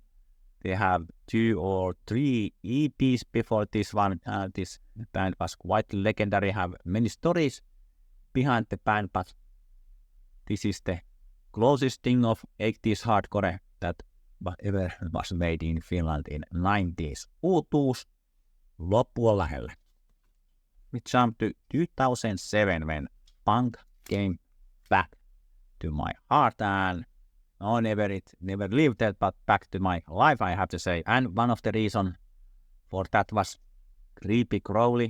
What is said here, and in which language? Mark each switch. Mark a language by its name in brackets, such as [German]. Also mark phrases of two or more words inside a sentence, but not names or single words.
[English] They have 2 or 3 EPs before this one. This band was quite legendary, have many stories behind the band, but this is the closest thing of 80s hardcore that ever was made in Finland in 90s. Uutuus Loppu on lähellä. We jump to 2007 when punk came back to my heart, and never lived it, but back to my life, I have to say. And one of the reason for that was Creepy Crawly.